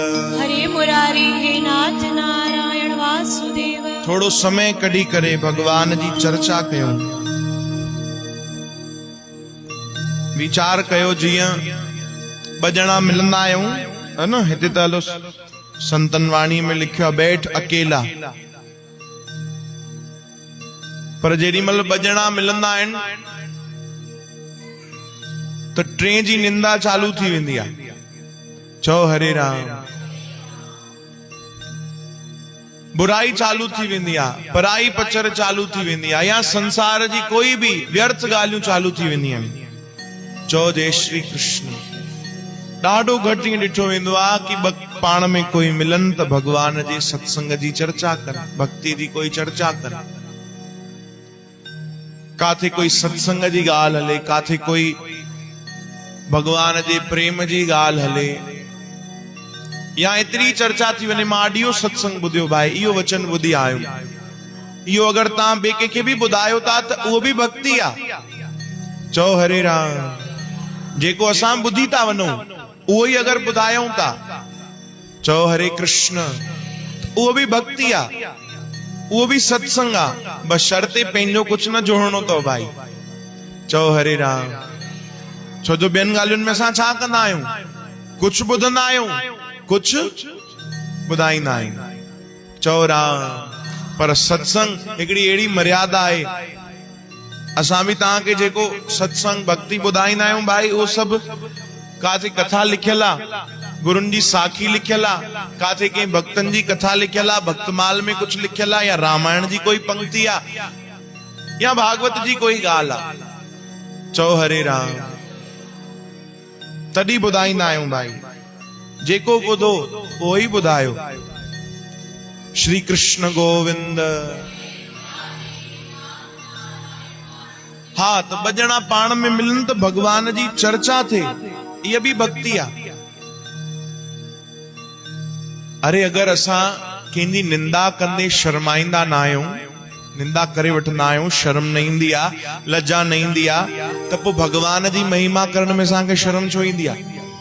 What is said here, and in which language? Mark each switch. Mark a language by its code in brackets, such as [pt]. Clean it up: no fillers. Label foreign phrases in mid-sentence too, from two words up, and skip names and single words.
[sd] हरे मुरारी, हे नाथ नारायण वासुदेव। थोड़ो समय कढी करे भगवान जी चर्चा कयो, विचार कयो। जियां बजना मिलंदा आहियूं, है न, हिते त हलो संतन वाणी में लिखियो आहे बैठ अकेला, पर जेॾी महिल बजना मिलंदा आहिनि त टे जी निंदा चालू थी वेंदी आहे। चओ हरे राम, बुराई चालू थी वेंदी आहे, पराई पचर चालू थी वेंदी आहे, या संसार जी कोई भी व्यर्थ ॻाल्हियूं चालू थी वेंदियूं आहिनि। चओ जय श्री कृष्ण। ॾाढो घटि ईअं ॾिठो वेंदो आहे कि पाण में कोई मिलन त भगवान जे सत्संग जी चर्चा कर, भक्ति जी कोई चर्चा कर। काथे कोई सत्संग जी ॻाल्हि हले, काथे कोई भगवान जे प्रेम जी ॻाल्हि हले, या एतिरी चर्चा थी वञे। मां ऑडियो सत्संग ॿुधियो भाई, इहो वचन ॿुधी आयो। इहो अगरि तव्हां ॿिए कंहिंखे बि ॿुधायो था त उहो बि भक्ति आहे। चओ हरे राम। जेको असां ॿुधी था वञूं उहो ई अगरि ॿुधायूं था, चओ हरे कृष्ण, उहो बि भक्ति आहे, उहो बि सत्संग आहे। बस शर्ते पंहिंजो कुझु न जोड़नो अथव भाई। चओ हरे राम। छो जो ॿियनि ॻाल्हियुनि में असां छा कंदा आहियूं, कुझु ॿुधंदा आहियूं, कुझु ॿुधाईंदा आहियूं। चओ राम। पर सत्संग हिकिड़ी अहिड़ी मर्यादा आहे। असां बि तव्हांखे जेको सत्संग भक्ति ॿुधाईंदा आहियूं भाई, उहो सभु काथे कथा लिखियल आहे, गुरुनि जी साखी लिखियल आहे, काथे कंहिं भक्तनि जी कथा लिखियल आहे, भक्तमाल में कुझु लिखियल आहे, या रामायण जी कोई पंक्ति आहे, या भागवत जी कोई ॻाल्हि आहे। चओ हरे राम। तॾहिं ॿुधाईंदा आहियूं भाई। जेको ॿुधो उहो ई ॿुधायो। श्री कृष्ण गोविंद। हा, त बजना पाण में मिलन त भगवान जी चर्चा थे, इहा बि भक्ति आहे। अरे अगर असां कंहिंजी निंदा कंदे शर्माईंदा न आहियूं, निंदा करे वठंदा आहियूं, शर्म न ईंदी आहे, लज्जा न ईंदी आहे, त पोइ भगवान जी महिमा करण में असांखे शर्म छो ईंदी आहे?